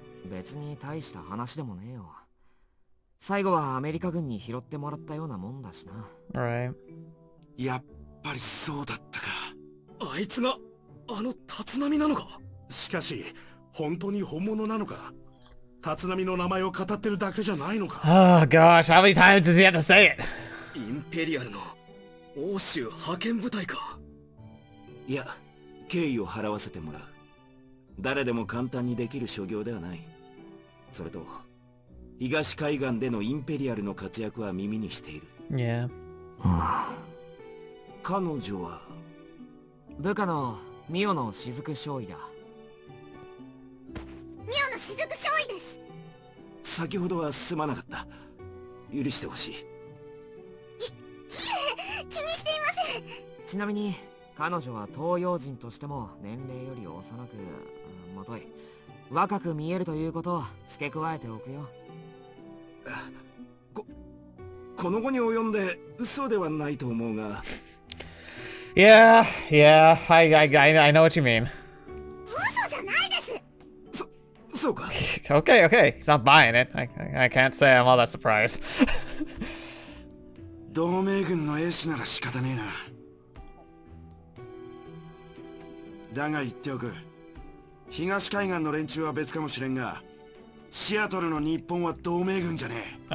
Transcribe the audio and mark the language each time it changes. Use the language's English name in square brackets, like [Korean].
[Japanese] 別に大した話でもねえよ。最後はアメリカ軍に拾ってもらったようなもんだしな。 [English] Right. [Japanese] やっぱりそうだったか。あいつがあの立浪なのか？しかし本当に本物なのか？立浪の名前を語ってるだけじゃないのか？ [English] Oh gosh, how many times does he have to say it? [Japanese] インペリアルの欧州派遣部隊か？いや、敬意を払わせてもらう。誰でも簡単にできる所業ではない。それと東海岸でのインペリアルの活躍は耳にしている。 [English] Yeah. [Japanese] 彼女は部下のミオの雫少尉だ。ミオの雫少尉です。先ほどはすまなかった。許してほしい。いえ、気にしていません。ちなみに彼女は東洋人としても年齢より幼く、もとい若く見えるということを付け加えておくよ。この後に及んで嘘ではないと思うが。 [English] Yeah, I know what you mean. [Japanese] 嘘じゃないです。そうか。 [English] Okay, he's not buying it. I can't say I'm all that surprised. [Japanese] 同盟軍の絵師なら仕方ねえな。だが言っておく。東海岸の連中は別かもしれんが、シアトルの日本は同盟軍じゃねえ。